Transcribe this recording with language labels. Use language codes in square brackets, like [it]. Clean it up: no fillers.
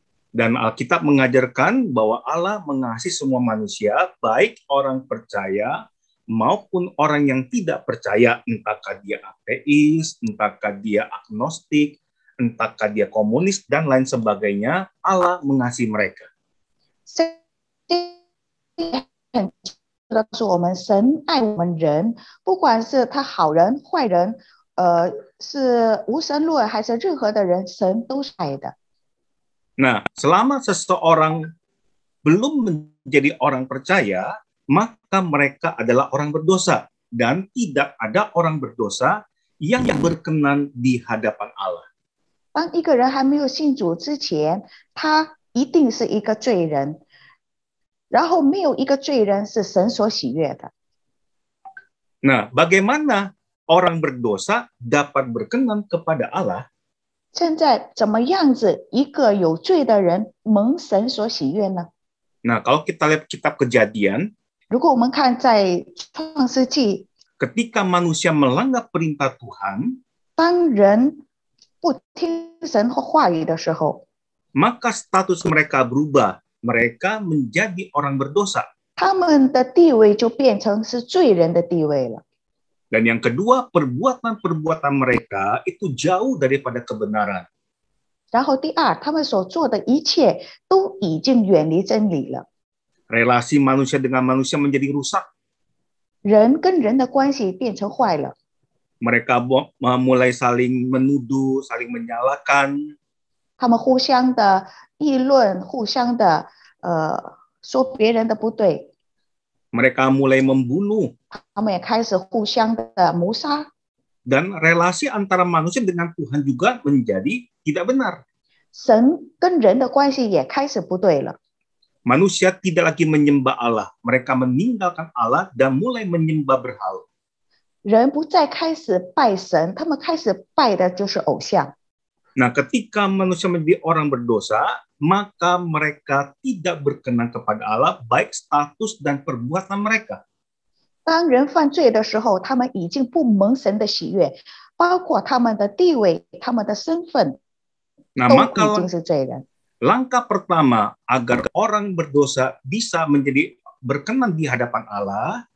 [id] Dan Alkitab mengajarkan bahwa Allah mengasihi semua manusia, baik orang percaya maupun orang yang tidak percaya, entahkah dia ateis, entahkah dia agnostik, entahkah dia komunis, dan lain sebagainya, Allah mengasihi mereka. [zh] 这很告诉我们，神爱我们人，不管是他好人坏人，是无神论还是任何的人，神都是爱的。 [id] Nah, selama seseorang belum menjadi orang percaya, maka mereka adalah orang berdosa. Dan tidak ada orang berdosa yang berkenan di hadapan Allah. [zh] 当一个人还没有信主之前，他一定是一个罪人，然后没有一个罪人是神所喜悦的。 [id] Nah, bagaimana orang berdosa dapat berkenan kepada Allah? [zh] 现在怎么样子一个有罪的人蒙神所喜悦呢？ [id] Nah, kalau kita lihat kitab Kejadian, [zh] 如果我们看在创世纪， [id] ketika manusia melanggar perintah Tuhan, [zh] 当人不听神话语的时候， [id] maka status mereka berubah. Mereka menjadi orang berdosa. [zh] 他们的地位就变成是罪人的地位了。 [id] Dan yang kedua, perbuatan-perbuatan mereka itu jauh daripada kebenaran. [zh] 然后第二，他们所做的一切都已经远离真理了。 [id] Relasi manusia dengan manusia menjadi rusak. [zh] 人跟人的关系变成坏了。 [id] Mereka mulai saling menuduh, saling menyalahkan. [zh] 他们互相的议论，互相的说别人的不对。 [id] Mereka mulai membunuh. [zh] 他们也开始互相的谋杀。 [id] Dan relasi antara manusia dengan Tuhan juga menjadi tidak benar. [zh] 神跟人的关系也开始不对了。 [id] Manusia tidak lagi menyembah Allah. Mereka meninggalkan Allah dan mulai menyembah berhala. [zh] 人不再开始拜神，他们开始拜的就是偶像。 [id] Nah, ketika manusia menjadi orang berdosa, maka mereka tidak berkenan kepada Allah, baik status dan perbuatan mereka. [zh] 当人犯罪的时候，他们已经不蒙神的喜悦，包括他们的地位、他们的身份， Nah, 都 [id] maka [zh] 已经是罪人。 [id] langkah pertama agar orang berdosa bisa menjadi berkenan di hadapan Allah,